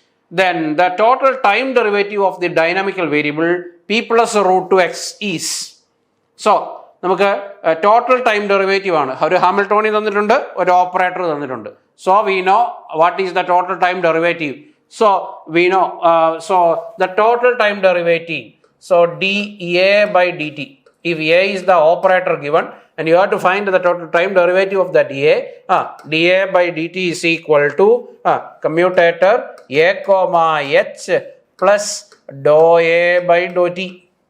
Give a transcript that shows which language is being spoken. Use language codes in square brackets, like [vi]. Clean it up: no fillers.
[en] Then the total time derivative of the dynamical variable P plus root 2x is. [ml] So, നമുക്ക് total time derivative ആണ്. ഒരു Hamiltonian തന്നിട്ടുണ്ട്, ഒരു operator തന്നിട്ടുണ്ട്. [en] So we know what is the total time derivative. So we know the total time derivative. So dA by dt. If A is the operator given, and you have to find the total time derivative of that dA. dA by dt is equal to commutator A comma h plus dou A by dou t.